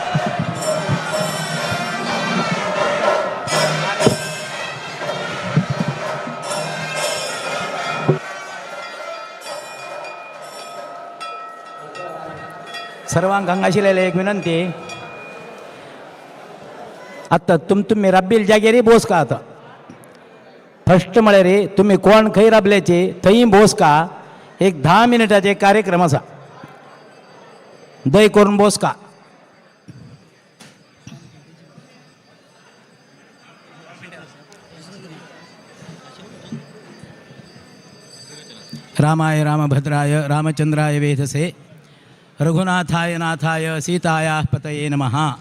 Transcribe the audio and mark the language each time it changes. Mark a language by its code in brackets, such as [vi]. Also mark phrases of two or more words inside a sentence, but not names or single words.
[kok] सर्वांक हांगाशिल्ले एक विनंती आतां तुम्ही राबील जागेर बोसका आतां फर्स्ट म्हळ्यार तुम्ही कोण खंय राबल्याचे थंय बोसका एक 10 मिनिटाचे कार्यक्रम आसा दय करून बोसका [sa] रामाय रामभद्राय रामचंद्राय वेधसे रघुनाथाय नाथाय सीताया पतये नमः